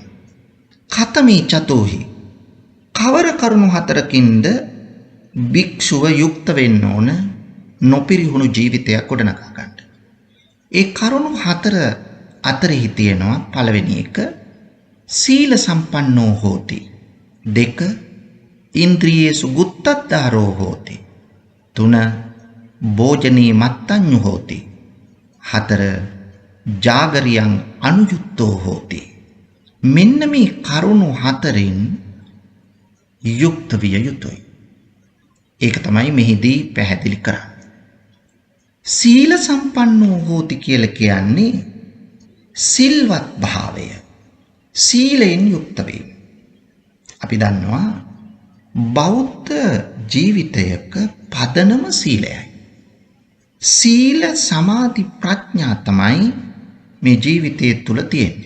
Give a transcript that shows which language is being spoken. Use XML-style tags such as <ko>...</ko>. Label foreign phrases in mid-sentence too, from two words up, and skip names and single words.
<pi>කතමේ චතුහි,</pi> <si>කවර කරුණු හතරකින්ද භික්ෂුව යුක්ත වෙන්න ඕන නොපිරිහුණු ජීවිතයක් ගොඩනගා ගන්න? ඒ කරුණු හතර අතරෙහි තියෙනවා පළවෙනි එක</si> <pi>සීල සම්පන්නෝ හෝති.</pi> <si>දෙක</si> <pi>ඉන්ද්‍රියේසු ගුත්තද්දාරෝ හෝති.</pi> <si>තුන</si> <pi>භෝජනේ මත්තඤ්ඤු හෝති.</pi> <si>හතර</si> <pi>ජාගරියං අනුයුක්තෝ හෝති.</pi> <si>මෙන්න මේ කරුණු හතරෙන් යුක්ත විය යුතුයි. ඒක තමයි මෙහිදී පැහැදිලි කරන්නේ.</si> <pi>සීල සම්පන්නෝ හෝති</pi> <si>කියලා කියන්නේ සිල්වත් භාවය, සීලෙන් යුක්ත වීම. අපි දන්නවා බෞද්ධ ජීවිතයක පදනම සීලයයි. සීල සමාධි ප්‍රඥා තමයි මේ ජීවිතය තුල තියෙන්නේ.</si>